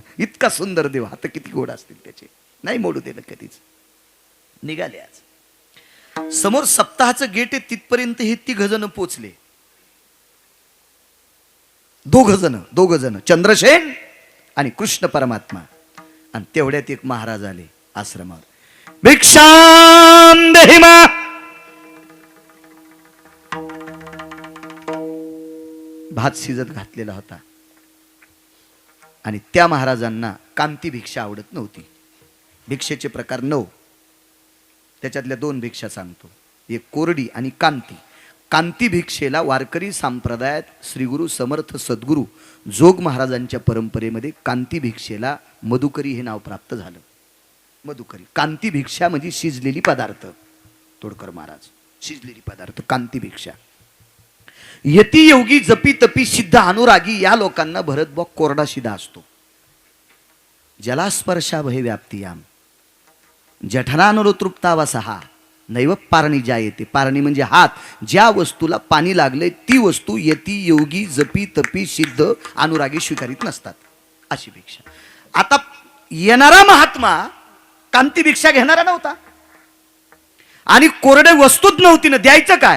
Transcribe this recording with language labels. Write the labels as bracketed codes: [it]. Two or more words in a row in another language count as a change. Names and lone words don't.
[mr] इतका सुंदर देव, हात किती गोड असतील त्याचे, नाही मोडू दिलं कधीच. निघाले. आज समोर सप्ताहाचं गेट आहे, तिथपर्यंत हे 3 जण पोचले. 2 जण चंद्रसेन आणि कृष्ण परमात्मा. आणि तेवढ्यात एक महाराज आले आश्रमावर. [sa] भिक्षां देहि मा. [mr] भात शिजत घातलेला होता. आणि त्या महाराजांना कांती भिक्षा आवडत नव्हती. भिक्षेचे प्रकार 9, त्याच्यातल्या 2 भिक्षा सांगतो. एक कोरडी आणि कांती. कांती भिक्षेला वारकरी संप्रदायात श्रीगुरु समर्थ सद्गुरु जोग महाराजांच्या परंपरेमध्ये कांती भिक्षेला मधुकरी हे नाव प्राप्त झालं. मधुकरी, कांती भिक्षा म्हणजे शिजलेली पदार्थ. तोडकर महाराज, शिजलेली पदार्थ कांती भिक्षा. यती योगी जपी तपी सिद्ध अनुरागी या लोकांना भरत बॉ कोरडा शिदा असतो. [sa] जलास्पर्शा भय व्याप्तियाम जठरानुतृप्तावसहा नैव पारणी जायते. [mr] पारणी म्हणजे हात. ज्या वस्तूला पाणी लागले ती वस्तू यती योगी जपी तपी सिद्ध अनुरागी स्वीकारित नसतात. अशी भिक्षा. आता येणारा महात्मा कांती भिक्षा घेणारा नव्हता आणि कोरडे वस्तूच नव्हती ना, द्यायचं काय?